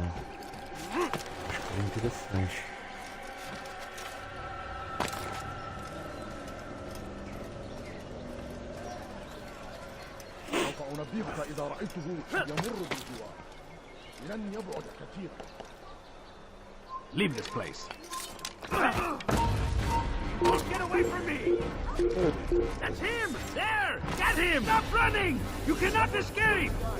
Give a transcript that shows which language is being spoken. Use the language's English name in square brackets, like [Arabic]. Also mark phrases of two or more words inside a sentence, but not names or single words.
[Portuguese] Acho que é interessante. [Arabic] أنبهك إذا رأيته يمر بالجوار لن يبعد كثيرا. [English] Leave this place. Get away from me! That's him! There! Get him! Stop running! You cannot escape!